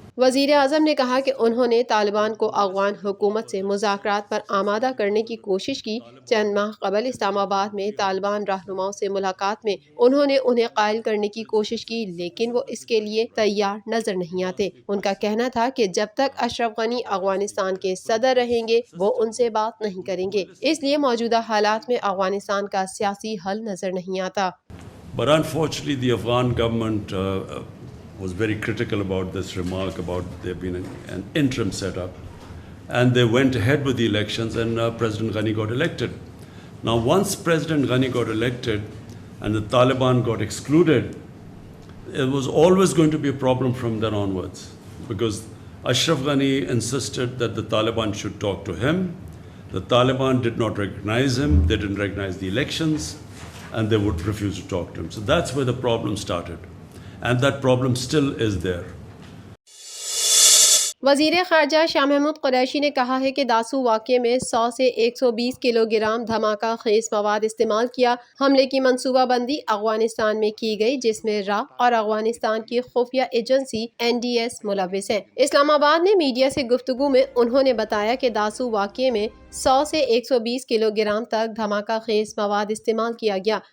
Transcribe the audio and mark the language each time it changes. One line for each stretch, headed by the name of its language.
Urdu: وزیر اعظم نے کہا کہ انہوں نے طالبان کو افغان حکومت سے مذاکرات پر آمادہ کرنے کی کوشش کی۔ چند ماہ قبل اسلام آباد میں طالبان رہنماؤں سے ملاقات میں انہوں نے انہیں قائل کرنے کی کوشش کی، لیکن وہ اس کے لیے تیار نظر نہیں آتے۔ ان کا کہنا تھا کہ جب تک اشرف غنی افغانستان کے صدر رہیں گے وہ ان سے بات نہیں کریں گے، اس لیے موجودہ حالات میں افغانستان کا سیاسی حل نظر نہیں آتا۔
English: But unfortunately, the Afghan government was very critical about this remark about there being an interim setup, and they went ahead with the elections, and President Ghani got elected. Now, once President Ghani got elected and the Taliban got excluded, it was always going to be a problem from then onwards, because Ashraf Ghani insisted that the Taliban should talk to him. The Taliban did not recognize him, they didn't recognize the elections, and they would refuse to talk to him. So that's where the problem started. And that problem still is there.
Urdu: وزیر خارجہ شاہ محمود قریشی نے کہا ہے کہ داسو واقعے میں 100 سے 120 kilo gram دھماکہ خیز مواد استعمال کیا۔ حملے کی منصوبہ بندی افغانستان میں کی گئی، جس میں را اور افغانستان کی خفیہ ایجنسی NDS ملوث ہیں۔ اسلام آباد میں میڈیا سے گفتگو میں انہوں نے بتایا کہ داسو واقعے میں 100 سے 120 کلو گرام تک دھماکہ خیز مواد استعمال کیا گیا۔